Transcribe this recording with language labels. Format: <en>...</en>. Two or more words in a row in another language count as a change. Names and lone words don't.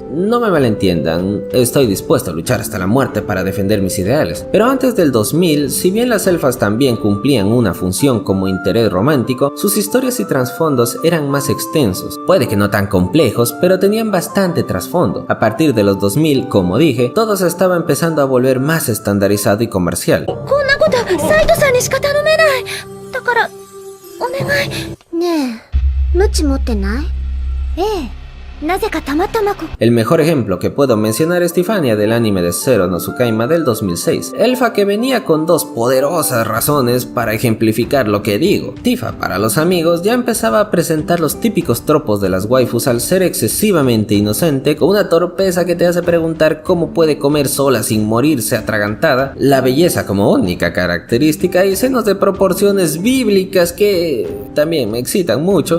<es>No me malentiendan, estoy dispuesto a luchar hasta la muerte para defender mis ideales, pero antes del 2000, si bien las elfas también cumplían una función como interés romántico, sus historias y trasfondos eran más extensos, puede que no tan complejos, pero tenían bastante trasfondo. A partir de los 2000, como dije, todo se estaba empezando a volver más estandarizado y comercial.</es> <ja>サイドさんにしか頼めない。だからお願い。ねえ、ムチ持ってない？ええ。 なぜかたまたま</ja> <es>El mejor ejemplo que puedo mencionar es Tiffania del anime de Zero no Tsukaima del 2006, elfa que venía con dos poderosas razones para ejemplificar lo que digo. Tifa, para los amigos, ya empezaba a presentar los típicos tropos de las waifus al ser excesivamente inocente, con una torpeza que te hace preguntar cómo puede comer sola sin morirse atragantada, la belleza como única característica y senos de proporciones bíblicas que también me excitan mucho.</es>